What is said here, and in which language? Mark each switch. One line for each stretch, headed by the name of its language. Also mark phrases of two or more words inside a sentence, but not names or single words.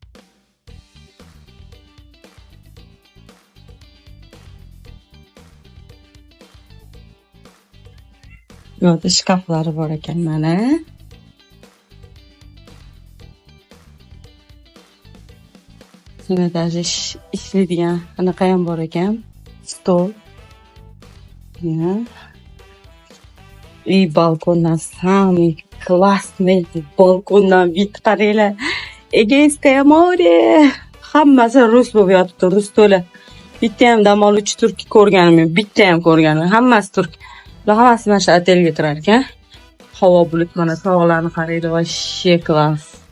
Uzbek: Bu yoqda shkaflari bor ekan mana. Shunda даже ishlaydigan anaqa ham bor ekan. Stol. И balkondan
Russian: самый классный
Uzbek: balkondan vid qaranglar.
Russian: Эгейская море.
Uzbek: Hammasi rus bo'lib yotibdi, rus to'la. Bitta ham dam oluvchi turk ko'rganim yo'q. Bitta ham ko'rganim. Hammasi turk. Ular hammasi mana shu otelga turar ekan. Havo bulut, mana tog'larni qaraydi,
Russian: вообще класс.